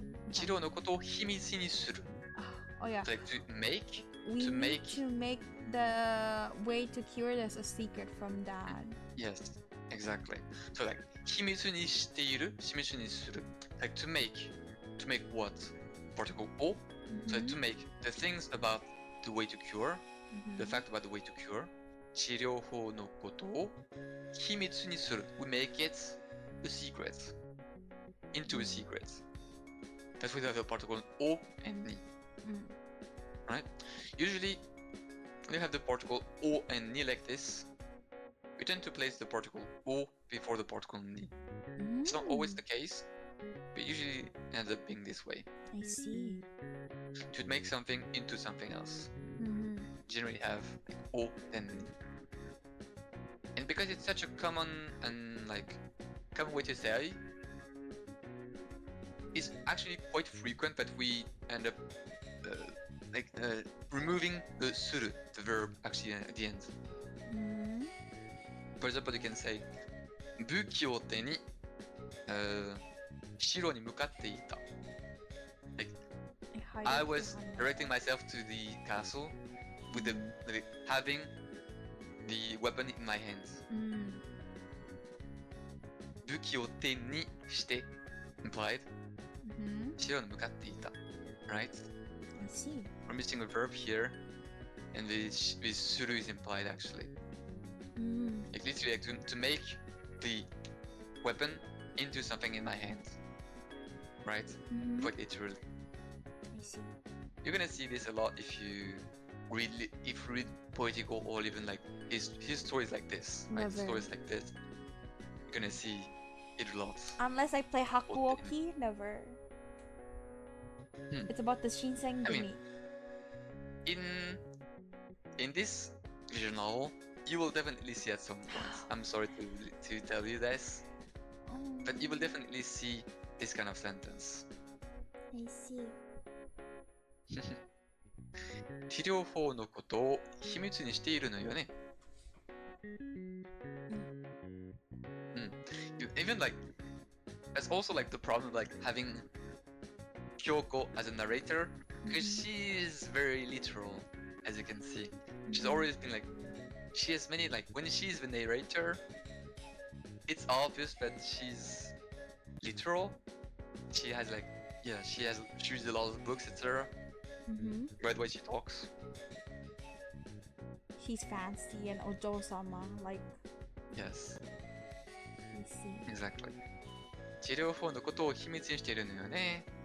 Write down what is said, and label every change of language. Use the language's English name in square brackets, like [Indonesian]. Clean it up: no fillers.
[Japanese] 治療のことを秘密にする [English] Oh yeah Like to make We to need make to make the way to cure this a secret from dad. Yes, exactly. So like [Japanese] 秘密にしている秘密にする [English] Like to make what? Particle O So like, to make the things about the way to cure The fact about the way to cure [Japanese] 治療法のことを秘密にする。 [English] We make it a secret. Into a secret. That's why we have the particle O and Ni. Right? Usually, when you have the particle O and Ni like this, we tend to place the particle O before the particle Ni. It's not always the case, but usually it ends up being this way. I see. To make something into something else. Generally have like O and Ni. And because it's such a common and like common way to say, it's actually quite frequent that we end up removing the suru, the verb, actually at the end. For example, you can say [Japanese] 武器を手に城に向かっていた. [English] Like, I was directing myself to the castle with having the weapon in my hands. [Japanese] 武器を手にして [English] implied [Japanese] 城に向かっていた. [English] Right? I see. We're missing a verb here, and this suru is implied actually. Like literally like to make the weapon into something in my hand. Right? Quite literally. I see. You're gonna see this a lot if you read poetical or even like his stories like this. Right? Never. Stories like this. You're gonna see it a lot. Unless I play Hakuoki, never. It's about the Shinsengumi. I mean, in this visual novel, you will definitely see at some point. I'm sorry to tell you this, but you will definitely see this kind of sentence. I see. [Japanese] 治療法のことを秘密にしているのよね. [English] Even like, that's also like the problem like having Kyoko as a narrator, because she is very literal, as you can see. She's always been like, she has many like, when she's the narrator, it's obvious that she's literal. She has like, yeah, she reads a lot of books, etc. By the way she talks. She's fancy and Ojo-sama, like. Yes. I see. Exactly. [Japanese] 治療法のことを秘密にしているのよね.